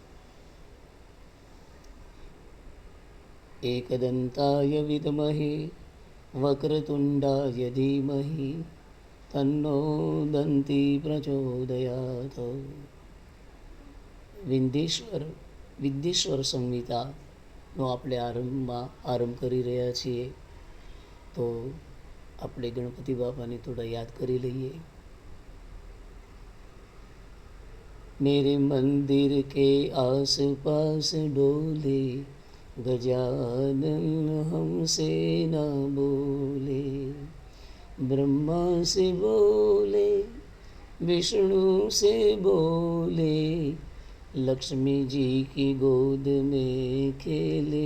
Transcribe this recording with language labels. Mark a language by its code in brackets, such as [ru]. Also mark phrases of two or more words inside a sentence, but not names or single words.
[sa] एकदन्ताय विद्महे वक्रतुण्डाय धीमहि तन्नो दन्ती प्रचोदयात्. [gu] વિદ્યેશ્વર સંહિતાનો આપણે આરંભ કરી રહ્યા છીએ. તો આપણે ગણપતિ બાપાને થોડા યાદ કરી લઈએ. [hi] मेरे मंदिर के आस पास डोले गजानन हमसे ना बोले. ब्रह्मा से बोले, विष्णु से बोले, लक्ष्मी जी की गोद में खेले.